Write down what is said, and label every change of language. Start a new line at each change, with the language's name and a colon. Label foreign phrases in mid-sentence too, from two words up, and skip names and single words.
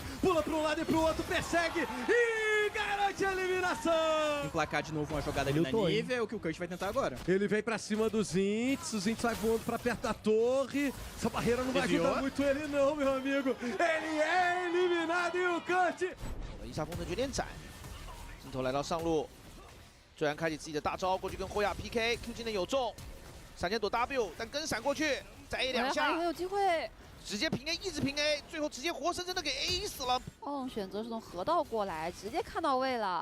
Portuguese: Pula pra um lado e pro outro, persegue e garante a eliminação. Emplacar de novo uma jogada ali na nível, é o que o Kurt vai tentar agora. Ele vem pra cima dos Zints, o Zints vai voando pra perto da torre. Essa barreira não vai ajudar muito ele não, meu amigo. Ele é eliminado e o Kurt...
Chinese: 一下风筝决点斩，镜头来到上路，虽然开启自己的大招过去跟辉亚 PK，Q 技能有中，闪现躲 W， 但跟闪过去。再 A 2下，很有机会，直接平 A， 一直平 A， 最后直接活生生的给 A 死了。选择是从河道过来，直接看到位了。